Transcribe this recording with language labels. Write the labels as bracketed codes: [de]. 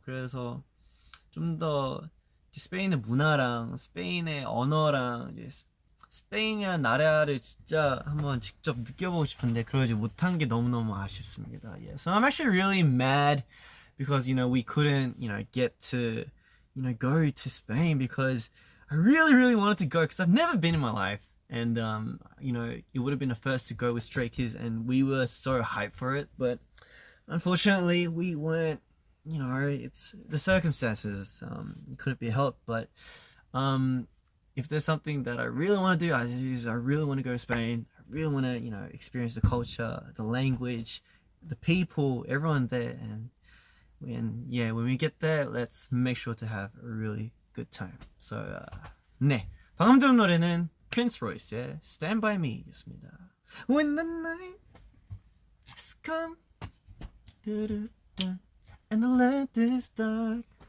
[ko] 그래서 좀 더 스페인의 문화랑 스페인의 언어랑 이제 스페인이라는 나라를 진짜 한번 직접 느껴보고 싶은데 그러지 못한 게 너무너무 아쉽습니다. [en] Yeah. So I'm actually really mad because we couldn't get to go to Spain because I really wanted to go because I've never been in my life and it would have been the first to go with Stray Kids and we were so hyped for it, but unfortunately we weren't. It's the circumstances. Couldn't be helped, but if there's something that I really want to do, I really want to go to Spain. I really want to experience the culture, the language, the people, everyone there, and when we get there, let's make sure to have a really good time. So [ko] 네, 방금 들은 노래는 Prince Royce의 Stand By Me였습니다. [en] When the night has come and the land is dark.